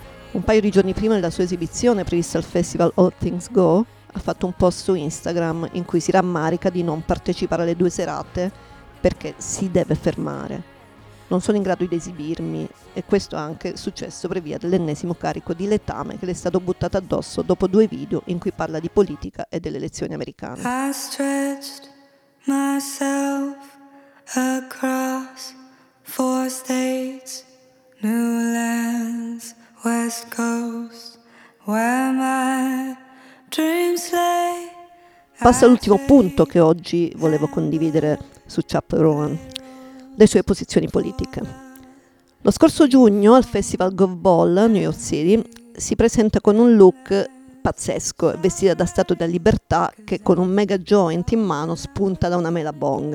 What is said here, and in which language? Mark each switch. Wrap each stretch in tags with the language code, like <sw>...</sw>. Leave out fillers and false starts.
<it>Un paio di giorni prima della sua esibizione, prevista al festival All Things Go, ha fatto un post su Instagram in cui si rammarica di non partecipare alle 2 serate perché si deve fermare. Non sono in grado di esibirmi, e questo è anche successo per via dell'ennesimo carico di letame che le è stato buttato addosso dopo 2 video in cui parla di politica e delle elezioni americane.</it> <en>I stretched myself across 4 states, new lands, west coast, where my dreams lay.</en> <it>Passo all'ultimo punto che oggi volevo condividere su Chap Rowan: le sue posizioni politiche. Lo scorso giugno al Festival GovBall a New York City si presenta con un look pazzesco, vestita da statua della libertà che con un mega joint in mano spunta da una mela bong.</it>